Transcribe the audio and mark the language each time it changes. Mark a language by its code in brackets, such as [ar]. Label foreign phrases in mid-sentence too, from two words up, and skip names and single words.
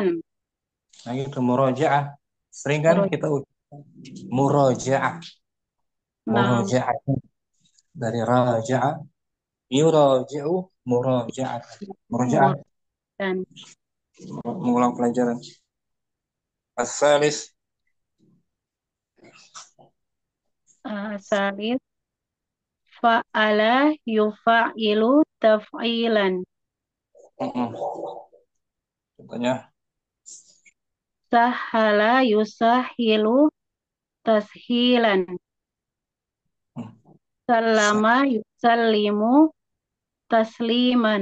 [bjn] Nah, itu muraja'ah. Sering kan Muroj- kita muraja'ah. Nah, [ar] Muraja'ah dari raja'a. Yuraji'u muraja'ah. Muraja'ah. [bjn] dan Mengulang pelajaran. [ar] As-salis. salis fa'ala yufa'ilu taf'ilan. [bjn] Mm-mm. Contohnya. [ar] Sahala yusahilu tashilan. Hmm. Sallama yusallimu tasliman.